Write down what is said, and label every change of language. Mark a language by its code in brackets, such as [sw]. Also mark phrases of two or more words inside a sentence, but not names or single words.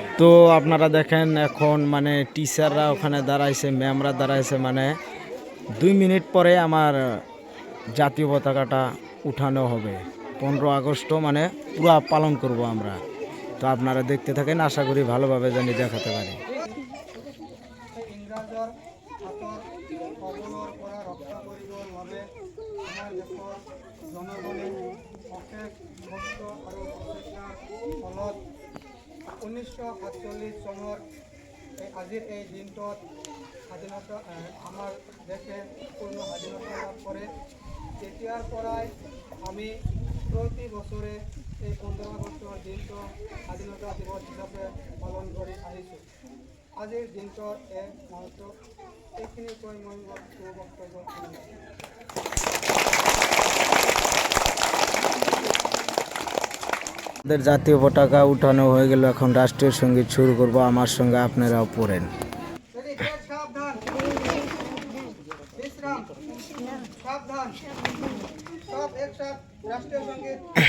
[bn] তো আপনারা দেখেন এখন মানে টিচাররা ওখানে দাঁড়াইছে, ম্যামরা দাঁড়াইছে, মানে 2 মিনিট পরে আমার জাতীয় পতাকাটা উঠানো হবে। 15 আগস্ট মানে পুরা পালন করব আমরা। তো আপনারা দেখতে থাকেন, আশা করি ভালোভাবে জানি দেখাতে পারি। [as] ইংৰাজৰ হাতৰ কবলৰ পৰা ৰক্ষা কৰিবৰ বাবে আমাৰ দেশৰ জনগণে অশেষ কষ্ট আৰু প্ৰচেষ্টাৰ ফলত 1947 চনৰ আজিৰ এই দিনটোত স্বাধীনতা আমাৰ দেশে পূৰ্ণ স্বাধীনতা লাভ কৰে। তেতিয়াৰ পৰাই আমি প্ৰতি বছৰে এই 15 আগষ্টৰ দিনটো স্বাধীনতা দিৱস হিচাপে পালন কৰি আহিছোঁ। আজিৰ দিনটোৰ এক মুহূৰ্ত এইখিনি কৈ মই বক্তব্য [bn] আমাদের জাতীয় পতাকা উঠানো হয়ে গেল, এখন রাষ্ট্রীয় সঙ্গীত শুরু করব। আমার সঙ্গে আপনারাও পড়েন। সাবধান, বিশ্রাম, সাবধান, সব একসাথে রাষ্ট্রীয় সঙ্গীত